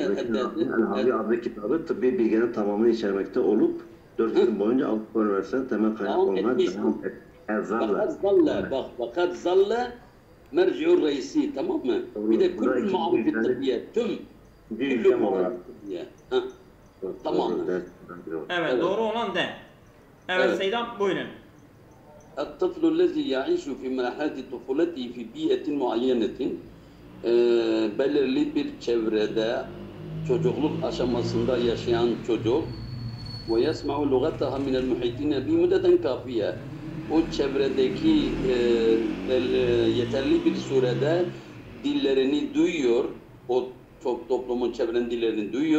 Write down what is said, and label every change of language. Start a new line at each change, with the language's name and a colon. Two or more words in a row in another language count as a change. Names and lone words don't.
Turkish: El-Havi adlı kitabı tıbbi bilginin tamamını içermekte olup 4 yıl boyunca Avrupa Üniversitesi'nin temel kaynak olmaya devam etti. Fakat
Arabic: ظل المرجع الرئيسي,
Turkish: tamam mı? Bir de
Arabic: كل المعارف الطبية,
Turkish: tüm
Arabic: كل المعارف الطبية.
Turkish: Tamam mı? Evet, doğru olan de. Evet, Seydam buyurun.
Arabic: الطفل الذي يعيش في مرحلة طفولته في بيئة معينة
Turkish: belirli bir çevrede çocukluk aşamasında yaşayan çocuk ve
Arabic: يسمع لغتها من المحيط بمدة كافية,
Turkish: o çevredeki yeterli bir sürede dillerini duyuyor, o çok toplumun çevrenin dillerini duyuyor.